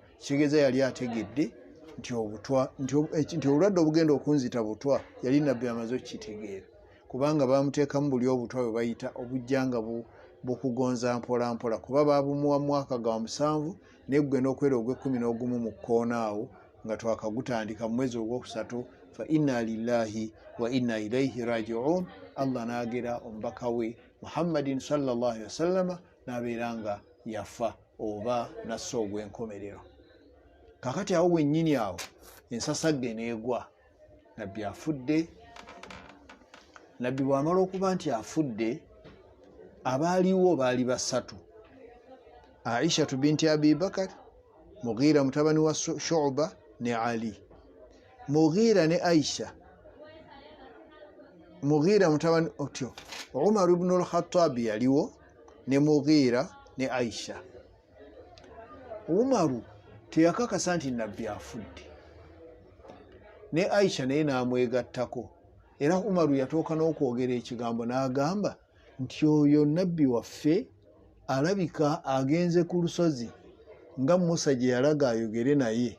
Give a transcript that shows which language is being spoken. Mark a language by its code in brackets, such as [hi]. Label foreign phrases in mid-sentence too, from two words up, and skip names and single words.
[lg] Kitegeeza yali ategedde nti obutwa nti obulwadde obugenda okunzita butwa yali nabbi amaze okukitegeera, kubanga baamuteekamu buli obutwa bwe bayita obujja nga bukugonza mpola mpola, kuba baabumuwa mwaka gwa 7 naye gugenda okwera ogw'e11 mu kkoona awo nga twakagutandika mu mwezi ogwokusatu. [ar] فإنا لله وإنا إليه راجعون. [lg] Allah n'agera omubaka we Muhammadin [ar] صلى الله عليه وسلم [lg] n'abeera nga yafa oba nassa ogw'enkomerero. Kakati awo wennyini awo ensasagge n'egwa. Nabbi afudde. Nabbi bw'amala okuba nti afudde, abaaliwo baali basatu: Aisha binti Abi Bakar, Mughira mutabani wa Shu'ba ne Ali. Mughira ne Aisha, Mughira mutabani otyo Umar ibn al-Khattab yaliwo ne Mughira ne Aisha. Umaru teyakakasa nti nabbi afudde, ne Aisha naye n'amwegattako. Era Umaru yatooka n'okwogera ekigambo n'agamba nti oyo nabbi waffe alabika agenze ku lusozi nga Musa gye yalaga ayogere naye.